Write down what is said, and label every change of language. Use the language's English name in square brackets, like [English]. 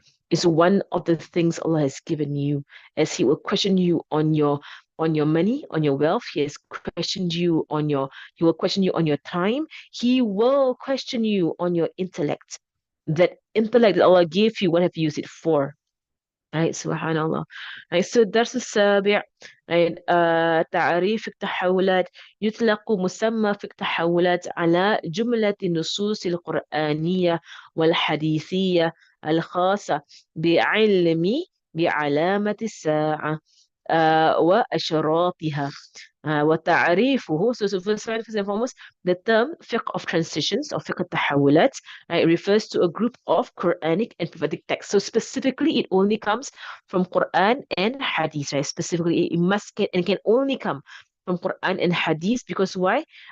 [English] is one of the things Allah has given you, as He will question you on your money, on your wealth. He has questioned you on your He will question you on your time. He will question you on your intellect. That intellect that Allah gave you, what have you used it for? Right, subhanallah. Right, so [Arabic] الدرس السابع. Right, تعريف التحولات. يطلق مسمى في التحولات على جملة النصوص القرآنية والحديثية الخاصة بعلم بعلامة الساعة وأشراطها. وتعريفه. [English] So first and foremost, the term fiqh of transitions or fiqh التحولات, it refers to a group of Quranic and prophetic texts. So specifically, it only comes from Quran and Hadith, right? Specifically, it must get and can only come from Quran and Hadith because why?